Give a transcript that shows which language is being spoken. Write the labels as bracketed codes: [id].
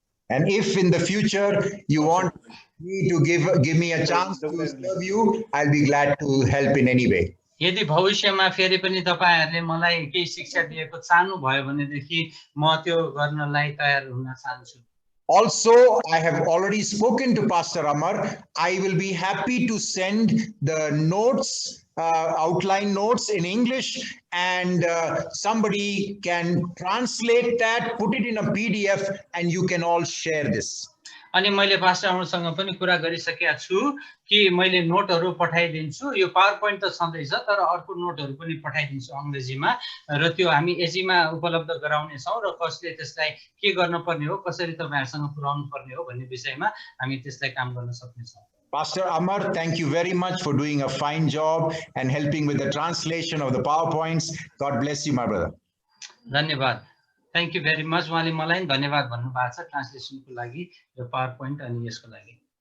[en] And if in the future you want me to give me a chance to serve you, I'll be glad to help in any way. [ne] यदि भविष्यमा फेरि पनि तपाईहरुले मलाई केही शिक्षा दिएको चाहनु भयो भनेदेखि म त्यो गर्नलाई तयार हुन चाहन्छु। [en] Also, I have already spoken to Pastor Amar. I will be happy to send the notes, outline notes in English, and somebody can translate that, put it in a PDF, and you can all share this. [ne] अनि मैले pastor अमरसँग पनि कुरा गरिसकेका छु कि मैले नोटहरु पठाइदिन्छु। यो पावर पोइन्ट त छँदैछ, तर अर्को नोटहरु पनि पठाइदिन्छु अंग्रेजीमा, र त्यो हामी एजीमा उपलब्ध गराउने छौं र कसले त्यसलाई के गर्न पर्ने हो, कसरी तपाईहरुसँग पुर्याउनु पर्ने हो भन्ने विषयमा हामी त्यसलाई काम गर्न सक्नेछौं। [en] Pastor Amar, thank you very much for doing a fine job and helping with the translation of the PowerPoints. God bless you, my brother. [ne] धन्यवाद। [en] Thank you very much. [ne] उहाँले मलाई धन्यवाद भन्नुभएको छ ट्रान्सलेसनको लागि, यो पावर पोइन्ट अनि यसको लागि।